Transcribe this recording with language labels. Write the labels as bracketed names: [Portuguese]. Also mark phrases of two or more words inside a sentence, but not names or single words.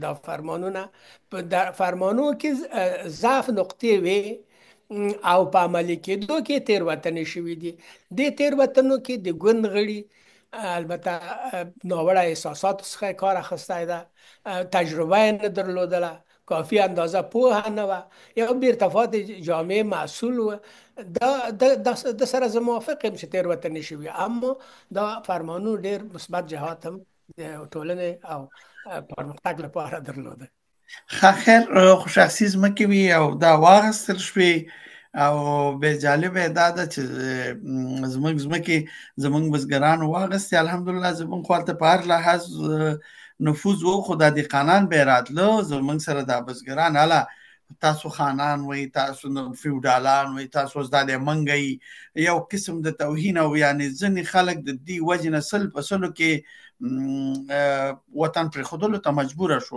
[Pashto] دا فرمانونه په فرمانو کې ضعف نقطې وي او په عملي کېدو کې تیروتنې شوي دي. دې تیروتنو کې د ګوند غړي البته ناوړه احساساتو څخه کار اخیستی ده، تجربه یې نه درلودله، کافی اندازه پوهه نه وه، یا بیرتفاعت جامعه مسئول و. د سره زه موافق یم چې تیروتنې شوي، اما دا فرمانو ډېر مثبت جهات هم د ټولنې او پرمختګ لپاره درلوده. خیر خو شخصي ځمکې وي او دا واخیستل شوې او به جالبه دا ده چې زمونږ ځمکې زمونږ بزګرانو واغستې، الحمدلله زمونږ خواته په هر لحاظ نفوذ و، خو دا دهقانان به یې راتله زمونږ سره دا بزګران هله تاسو خانان وئ، تاسو فیوډالان وئ، تاسو اوس دا دی منګئ، یو قسم د توهین، او یعنې ځینې خلک د دې وجې نه سل په سلو کې وطن پرېښودلو ته مجبوره شو.